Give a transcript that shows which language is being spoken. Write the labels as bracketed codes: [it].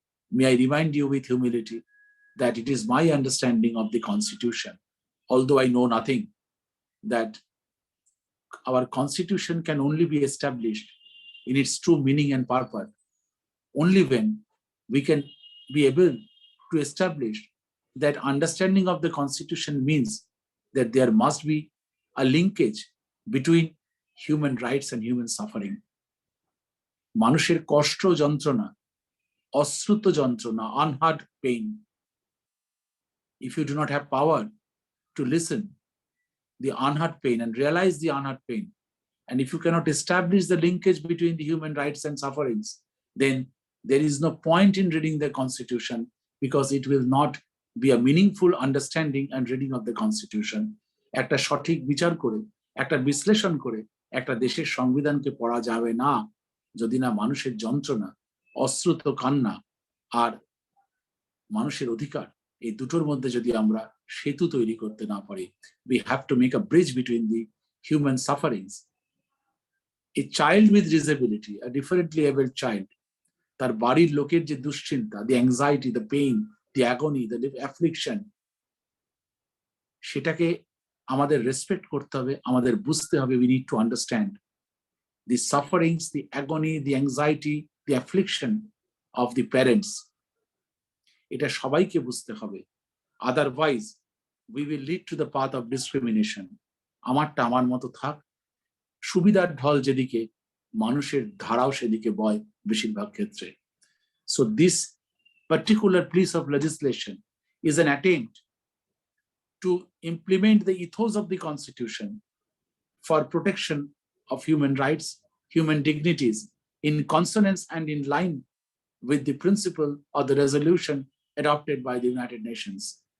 [en] May I remind you with humility that it is my understanding of the Constitution, although I know nothing, that our Constitution can only be established in its true meaning and purpose only when we can be able to establish that understanding of the Constitution means that there must be a linkage between human rights and human suffering. [bn] মানুষের কষ্ট যন্ত্রণা, অশ্রুত যন্ত্রণা, [en] unheard pain. If you do not have power to listen the unheard pain and realize the unheard pain, and if you cannot establish the linkage between the human rights and sufferings, then there is no point in reading the Constitution, because it will not be a meaningful understanding and reading of the Constitution. [bn] একটা সঠিক বিচার করে, একটা বিশ্লেষণ করে একটা দেশের সংবিধানকে পড়া যাবে না যদি না মানুষের যন্ত্রণা, অশ্রুত কান্না আর মানুষের অধিকার, এই দুটোর মধ্যে যদি আমরা সেতু তৈরি করতে না পারি. [en] We have to make a bridge between the human sufferings A child with disability, a differently abled child, [bn] তার বাড়ির লোকের যে দুশ্চিন্তা, [en] the anxiety, the pain, the agony, the affliction, [bn] সেটাকে আমাদের রেসপেক্ট করতে হবে, আমাদের বুঝতে হবে। [en] We need to understand the sufferings, the agony, the anxiety, the affliction of the parents. [bn] এটা সবাইকে বুঝতে হবে। [en] Otherwise, we will lead to the path of discrimination. [bn] আমারটা আমার মতো থাক, সুবিধার ঢল যেদিকে, মানুষের ধারাও সেদিকে বয় বেশিরভাগ ক্ষেত্রে। [en] So this particular piece of legislation is an attempt to implement the ethos of the Constitution for protection of human rights, human dignities, in consonance and in line with the principle of the resolution adopted by the United Nations.